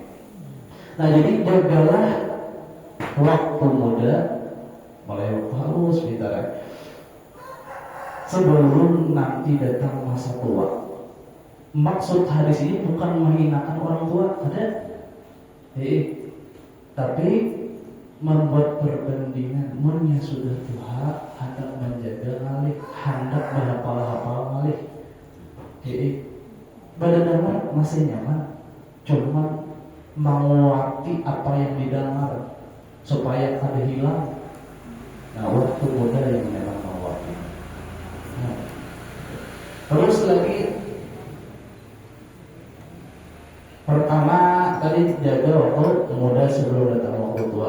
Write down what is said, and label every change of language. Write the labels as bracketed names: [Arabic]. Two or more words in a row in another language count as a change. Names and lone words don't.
[Indonesian] Nah, jadi jagalah waktu muda, mulai waktu halus pintar, sebelum nanti datang masa tua. Maksud hadis ini bukan menghinakan orang tua, ada, tapi membuat perbandingan. [Banjar] Munnya sudah tua, hendak menjaga ngalih, hendak berhafal ngalih. [Indonesian] Badan masih nyaman, cuma menguati apa yang didengar supaya ada hilang. Nah, waktu muda yang memang menguati. Nah, terus lagi, pertama tadi jaga waktu muda sebelum datang waktu tua.